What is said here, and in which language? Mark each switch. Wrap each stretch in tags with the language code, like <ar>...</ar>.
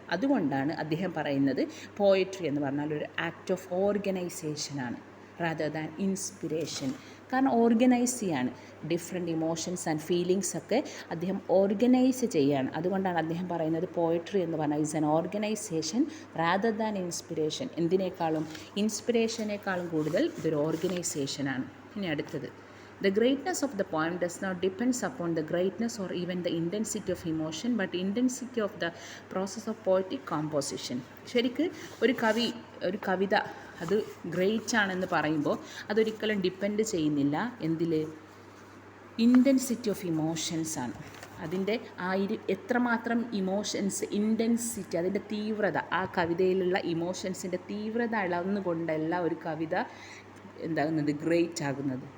<ml>അതുകൊണ്ടാണ് അദ്ദേഹം പറയുന്നത് പോയട്രി എന്ന് പറഞ്ഞാൽ ഒരു</ml> <en>Act of ഓർഗനൈസേഷനാണ് rather than inspiration.</en> <ml>കാരണം ഓർഗനൈസ് ചെയ്യാണ്, ഡിഫറെൻറ്റ് ഇമോഷൻസ് ആൻഡ് ഫീലിങ്സ് ഒക്കെ അദ്ദേഹം ഓർഗനൈസ് ചെയ്യാണ്. അതുകൊണ്ടാണ് അദ്ദേഹം പറയുന്നത് പോയട്രി എന്ന് പറഞ്ഞാൽ</ml> <en>Is an organisation rather than inspiration.</en> <ml>എന്തിനേക്കാളും, ഇൻസ്പിരേഷനേക്കാളും കൂടുതൽ ഇതൊരു ഓർഗനൈസേഷനാണ്. ഇനി അടുത്തത്,</ml> <en>the greatness of the poem does not depends upon the greatness or even the intensity of emotion but intensity of the process of poetic composition.</en> <ml>ശരിക്ക് ഒരു കവിത അത് great ആണെന്ന് പറയുമ്പോൾ അതൊരിക്കലും ഡിപ്പെൻഡ് ചെയ്യുന്നില്ല എന്തിൽ?</ml> <en>intensity of emotions</en> <ml>ആണ്. അതിൻ്റെ എത്രമാത്രം ഇമോഷൻസ്, ഇൻറ്റൻസിറ്റി, അതിൻ്റെ തീവ്രത, ആ കവിതയിലുള്ള ഇമോഷൻസിൻ്റെ തീവ്രത അളന്നുകൊണ്ടല്ല ഒരു കവിത എന്താകുന്നത്? ഗ്രേറ്റ് ആകുന്നത്.</ml>